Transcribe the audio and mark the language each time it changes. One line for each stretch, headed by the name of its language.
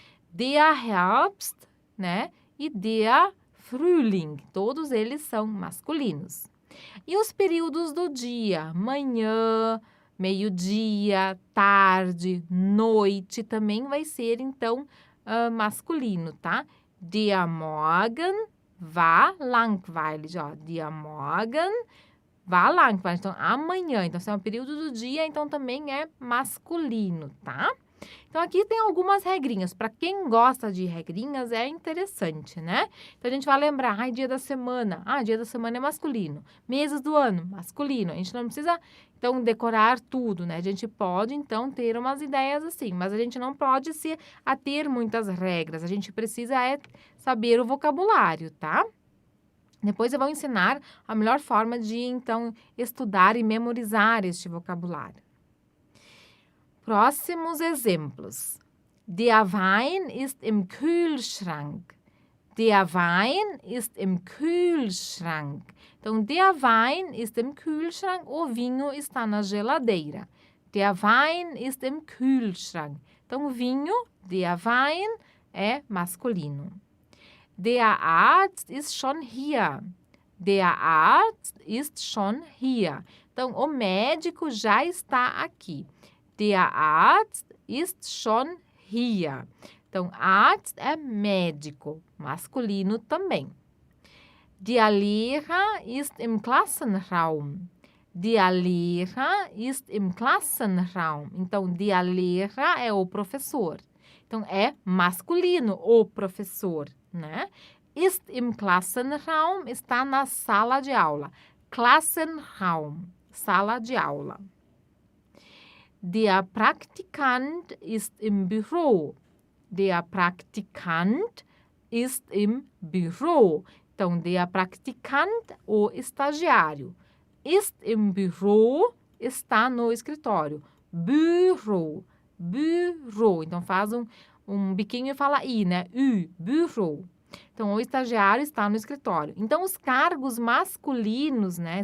German: Der Herbst, né? E der Frühling.
Portuguese: Todos eles são masculinos. E os períodos do dia? Manhã, meio-dia, tarde, noite, também vai ser, então, masculino, tá?
German: Der Morgen war langweilig, ó. Der Morgen war langweilig.
Portuguese: Então, amanhã. Então, se é um período do dia, então também é masculino, tá? Então, aqui tem algumas regrinhas. Para quem gosta de regrinhas, é interessante, né? Então, a gente vai lembrar, dia da semana. Dia da semana é masculino. Meses do ano, masculino. A gente não precisa, então, decorar tudo, né? A gente pode, então, ter umas ideias assim, mas a gente não pode se ater muitas regras. A gente precisa saber o vocabulário, tá? Depois eu vou ensinar a melhor forma de, então, estudar e memorizar este vocabulário. Próximos exemplos.
German: Der Wein ist im Kühlschrank. Der Wein ist im Kühlschrank.
Portuguese: Então,
German: der Wein ist im Kühlschrank.
Portuguese: O vinho está na geladeira.
German: Der Wein ist im Kühlschrank.
Portuguese: Então, vinho,
German: der Wein,
Portuguese: é masculino.
German: Der Arzt ist schon hier. Der Arzt ist schon hier.
Portuguese: Então, o médico já está aqui.
German: Der Arzt ist schon hier.
Portuguese: Então, Arzt é médico, masculino também.
German: Der Lehrer ist im Klassenraum. Der Lehrer ist im Klassenraum.
Portuguese: Então,
German: der Lehrer
Portuguese: é o professor. Então, é masculino, o professor, né?
German: Ist im Klassenraum,
Portuguese: está na sala de aula. Klassenraum, sala de aula.
German: Der Praktikant ist im Büro. Der Praktikant ist im Büro.
Portuguese: Então,
German: der Praktikant,
Portuguese: o estagiário.
German: Ist im Büro,
Portuguese: está no escritório. Büro, büro. Então, faz um biquinho e fala I, né? Büro. Então, o estagiário está no escritório. Então, os cargos masculinos, né?